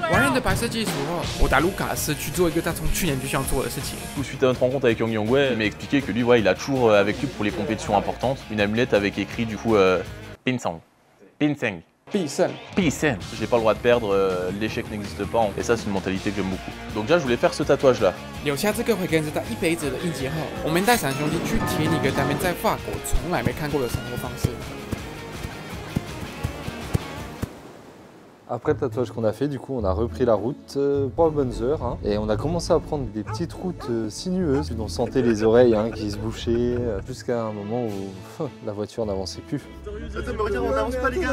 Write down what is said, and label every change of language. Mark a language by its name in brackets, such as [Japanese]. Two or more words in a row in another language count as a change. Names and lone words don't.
[Chinese] 的白色技术后，我带卢卡斯去做一个他从去年就想做的事情。 [French] Suite à notre rencontre avec Yang Yongwei, il m'a expliqué que lui, ouais, il a toujours avec lui pour les compétitions importantes une amulette avec écrit du coup Pinsang. Pinsang. [Chinese] 必胜。 [French] J'ai pas le droit de perdre, l'échec n'existe pas. Et ça, c'est une mentalité que j'aime beaucoup. Donc déjà, je voulais faire ce tatouage-là. [Chinese] 留下这个会跟着他一辈子的印记后，我们带三兄弟去体验一个他们在法国从来没看过的生活方式。 [French] Après le tatouage qu'on a fait, du coup, on a repris la route 3 bonnes heures hein, et on a commencé à prendre des petites routes sinueuses. On sentait les oreilles hein, qui se bouchaient jusqu'à un moment où la voiture n'avançait plus. Attends, mais regarde, on n'avance pas, les gars.